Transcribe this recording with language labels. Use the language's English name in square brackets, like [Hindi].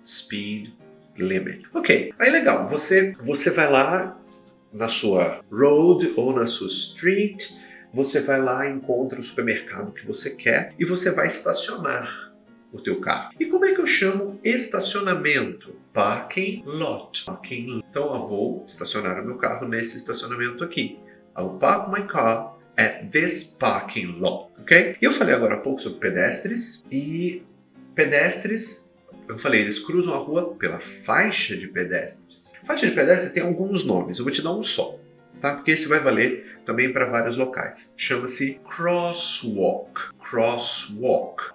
[Portuguese] Speed limit. Ok, aí legal, você vai lá na sua road ou na sua street, você vai lá, encontra o supermercado que você quer e você vai estacionar o teu carro. E como é que eu chamo estacionamento? Parking lot. Parking lot. Então eu vou estacionar o meu carro nesse estacionamento aqui. [English] I'll park my car at this parking lot. Ok? [Portuguese] E eu falei agora há pouco sobre pedestres. E pedestres, eu falei, eles cruzam a rua pela faixa de pedestres. Faixa de pedestres tem alguns nomes, eu vou te dar um só. Tá? Porque esse vai valer também para vários locais. Chama-se crosswalk. Crosswalk.